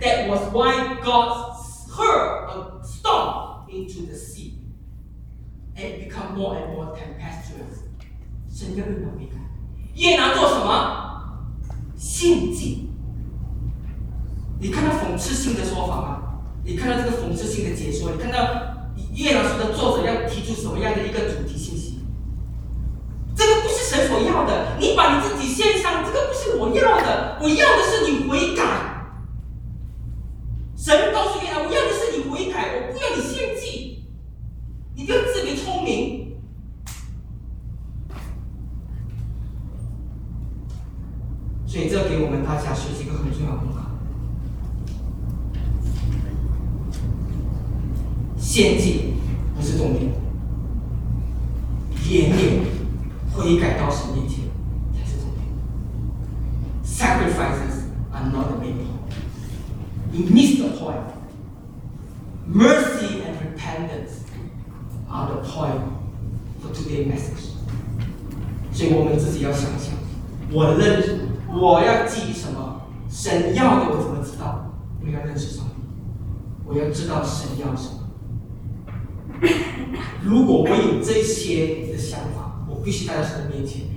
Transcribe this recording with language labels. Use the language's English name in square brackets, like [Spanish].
[English] That was why God hurled a storm into the sea and become more and more tempestuous. [Chinese] 神要约拿悔改，约拿做什么？献祭。你看到讽刺性的说法吗？你看到这个讽刺性的解说？你看到约拿书的作者要提出什么样的一个主题信息？这个不是神所要的，你把你自己献上，这个不是我要的，我要的是你悔改。神告诉约拿，我要的是你悔改，我不要你献祭，你不要自比聪明。所以这给我们大家学习一个很重要的功课，献祭不是重点，怜悯悔改到神面前才是重点。 [English] Sacrifices are not the main point. You miss the point. Mercy and repentance are the point for today's message. [Chinese] 所以我们自己要想想，我认识，我要记什么？神要的我怎么知道？我要认识上帝，我要知道神要什么。如果我有这些的想法，我必须带到神的面前。